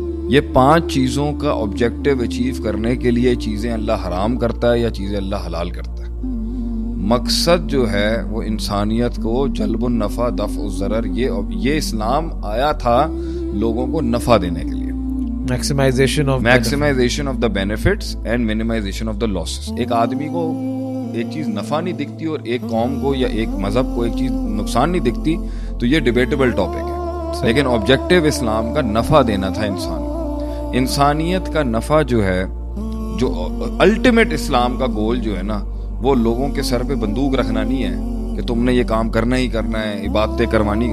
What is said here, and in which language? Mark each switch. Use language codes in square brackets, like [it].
[ur] یہ 5 چیزوں کا آبجیکٹیو اچیو کرنے کے لیے چیزیں اللہ حرام کرتا ہے یا چیزیں اللہ حلال کرتا ہے. مقصد جو ہے وہ انسانیت کو جلب النفع دفع الضرر, یہ اسلام آیا تھا لوگوں کو نفع دینے کے لیے. [en] Maximization of the benefits and minimization of the losses. [ur] ایک آدمی کو ایک چیز نفع نہیں دکھتی اور ایک قوم کو یا ایک مذہب کو ایک چیز نقصان نہیں دکھتی تو یہ ڈیبیٹیبل ٹاپک ہے, لیکن آبجیکٹیو اسلام کا نفع دینا تھا انسان کو. انسانیت کا نفع جو ہے, جو الٹیمیٹ اسلام کا گول جو ہے نا, وہ لوگوں کے سر پہ بندوق رکھنا نہیں ہے کہ تم نے یہ کام کرنا ہی کرنا ہے, عبادتیں کروانی.